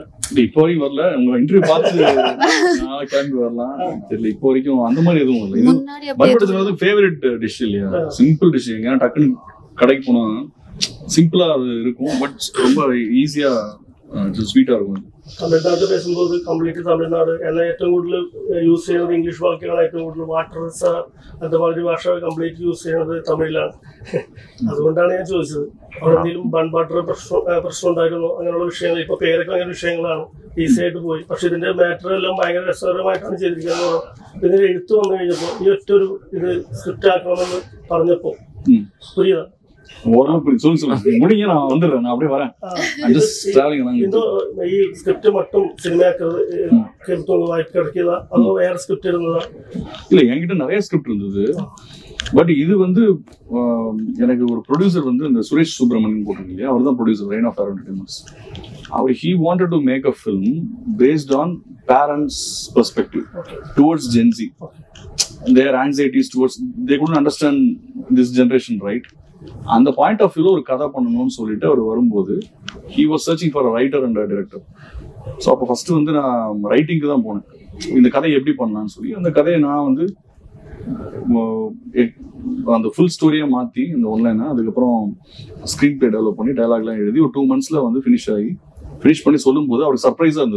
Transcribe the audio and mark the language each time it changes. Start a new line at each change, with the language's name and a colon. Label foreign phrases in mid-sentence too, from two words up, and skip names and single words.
Tamil: இப்போ வரைக்கும் வரல. உங்க இன்டர்வியூ பார்த்து கிளம்பி வரலாம் தெரியல. இப்போ வரைக்கும் அந்த மாதிரி எதுவும் இல்லை. இது பன்வட்டத்துல ஃபேவரட் டிஷ் இல்லையா, சிம்பிள் டிஷ். எங்க டக்குன்னு கடைக்கு போனா சிம்பிளா அது இருக்கும், பட் ரொம்ப ஈஸியா ஸ்வீட்டா இருக்கும்.
Malayalam: തമിഴ്നാട് പേശുമ്പോൾ കംപ്ലീറ്റ് തമിഴ്നാട് എന്നാൽ ഏറ്റവും കൂടുതൽ യൂസ് ചെയ്യുന്നത് ഇംഗ്ലീഷ് വാക്കുകളാണ്. ഏറ്റവും കൂടുതൽ വാട്ടർ അതുമാതിരി ഭാഷ കംപ്ലീറ്റ് യൂസ് ചെയ്യുന്നത് തമിഴിലാണ്. അതുകൊണ്ടാണ് ഞാൻ ചോദിച്ചത് അവിടെ എന്തെങ്കിലും ബൺ വാട്ടർ പ്രശ്നം ഉണ്ടായിരുന്നോ അങ്ങനെയുള്ള വിഷയങ്ങൾ. ഇപ്പൊ പേരൊക്കെ അങ്ങനെ വിഷയങ്ങളാണ്, ഈസി ആയിട്ട് പോയി. പക്ഷെ ഇതിന്റെ മാറ്റർ എല്ലാം ഭയങ്കര രസകരമായിട്ടാണ് ചെയ്തിരിക്കുന്നത്. ഇതിന്റെ എഴുത്ത് വന്നു കഴിഞ്ഞപ്പോൾ ഈ ഒറ്റൊരു ഇത് സ്ക്രിപ്റ്റ് ആക്കണമെന്ന് പറഞ്ഞപ്പോ പുരിയതാണ്.
Tamil: முடிங்க, நான் வந்துடுறேன், நான் அப்படியே வரேன்.
Malayalam: ഈ സ്ക്രിപ്റ്റ്
Tamil: மட்டும் சினிமாக்கு வாய்ப்பு கிடைக்குதா அதோ வேற ஸ்கிரிப்ட் இருந்ததா? இல்ல, என்கிட்ட நிறைய ஸ்கிரிப்ட் இருந்தது. பட் இது வந்து எனக்கு ஒரு ப்ரொடியூசர் வந்து இந்த சுரேஷ் சுப்ரமணியன் போட்டிருக்கீங்க இல்லையா, அவர் தான் ப்ரொடியூசர் ரெயின் ஆஃப் என்டர்டைன்மெண்ட்ஸ்.
English: அவர் he wanted to make a film based on parents' perspective towards Gen Z, their anxieties towards they couldn't understand this generation, right?
Tamil: அந்த பாயிண்ட் ஆஃப் வியூல ஒரு கதை பண்ணணும்னு சொல்லிட்டு அவர் வரும்போது
English: he was searching for a writer and a director.
Tamil: ஸோ அப்போ ஃபர்ஸ்ட் வந்து நான் ரைட்டிங்க்கு தான் போனேன், இந்த கதையை எப்படி பண்ணலாம்னு சொல்லி. அந்த கதையை நான் வந்து அந்த ஃபுல் ஸ்டோரியை மாற்றி இந்த ஒன்லைனா அதுக்கப்புறம்
English: screen play develop
Tamil: பண்ணி டயலாக்லாம் எழுதி ஒரு 2 monthsல வந்து ஃபினிஷ் பண்ணி சொல்லும்போது அவருக்கு சர்ப்ரைஸாக இருந்தது.